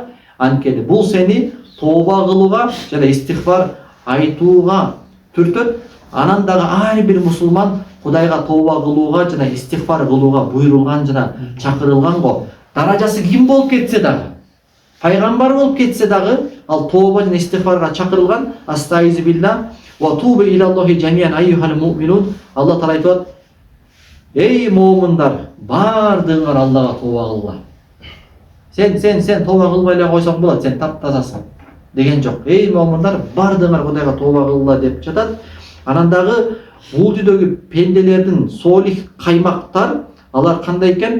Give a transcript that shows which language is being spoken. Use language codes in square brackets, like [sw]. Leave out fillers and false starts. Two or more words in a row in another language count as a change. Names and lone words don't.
[ky] Анткени бул сени тооба кылууга жана истигфар айтууга түртөт. Анан дагы ар бир мусулман Кудайга тооба кылууга жана истигфар кылууга буйрулган жана чакырылган го. Даражасы ким болуп кетсе дагы, пайгамбар болуп кетсе дагы, ал тооба жана истигфарга чакырылган. [ar] أستعيذ بالله وتوبوا إلى الله جميعا أيها المؤمنون. [ky] Алла таала айтат: "Эй муъминдар, бардыгыңар Аллага тооба кылгыла." Сен тооба кылбай эле койсоң болот, сен таптазасың деген жок. Эй муъминдар, бардыгыңар Кудайга тооба кылгыла деп жатат. Анан дагы бул дүйнөдөгү пенделердин солих каймактар, алар кандай экен?